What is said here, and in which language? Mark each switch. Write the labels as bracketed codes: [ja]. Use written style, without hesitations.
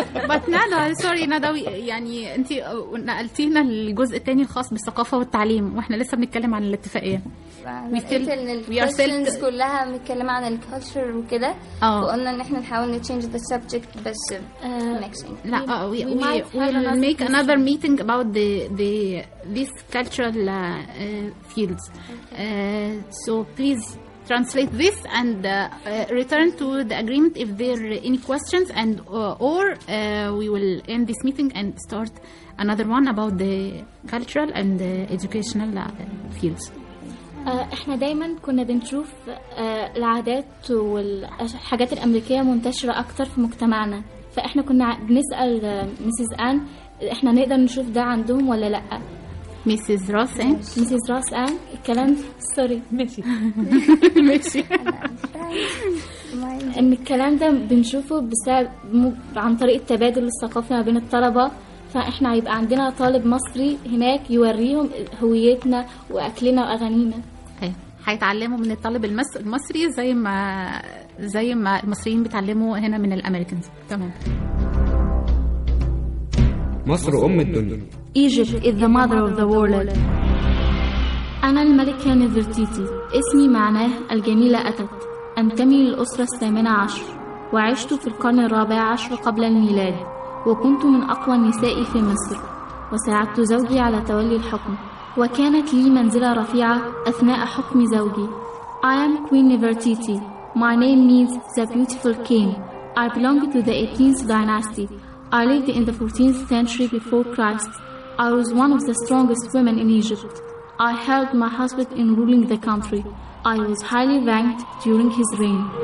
[en] But Nada, sorry, Nada, [ar] يعني أنت نقلتينا الجزء الثاني الخاص بالثقافة والتعليم وإحنا لسه بنتكلم عن الاتفاقية. [en] We are still [ar] كلها بنتكلم عن الكالتشر وكده. وقلنا إن إحنا نحاول [en] نتشينج the subject [ar] بس [en] لا we'll make another meeting about these cultural fields. So please translate this and return to the agreement if there are any questions, and we will end this meeting and start another one about the cultural and the educational fields. [ar] احنا دايما كنا بنشوف العادات والحاجات الامريكية منتشرة اكتر في مجتمعنا، فاحنا كنا بنسأل ميسيز آن احنا نقدر نشوف ده عندهم ولا لا. ميسيز راس ان ميسيز راس ان الكلام سوري ماشي ماشي ان الكلام ده بنشوفه بسبب عن طريق التبادل الثقافي ما بين الطلبه. فاحنا يبقى عندنا طالب مصري هناك يوريهم هويتنا واكلنا واغانينا. هيتعلموا من الطالب المصري زي ما المصريين بيتعلموا هنا من الامريكانز. تمام. مصر ام الدنيا. [en] Egypt is the mother of the world. [ar] انا الملكه نفرتيتي، اسمي معناه الجميله اتت. انتمي للاسره الثامنه عشر وعشت في القرن الرابع عشر قبل الميلاد، وكنت من اقوى النساء في مصر، وساعدت زوجي على تولي الحكم، وكانت لي منزلة رفيعة أثناء حكم زوجي. [en] I am Queen Nefertiti. My name means the beautiful queen. I belong to the 18th dynasty. I lived in the 14th century before Christ. I was one of the strongest women in Egypt. I helped my husband in ruling the country. I was highly ranked during his reign.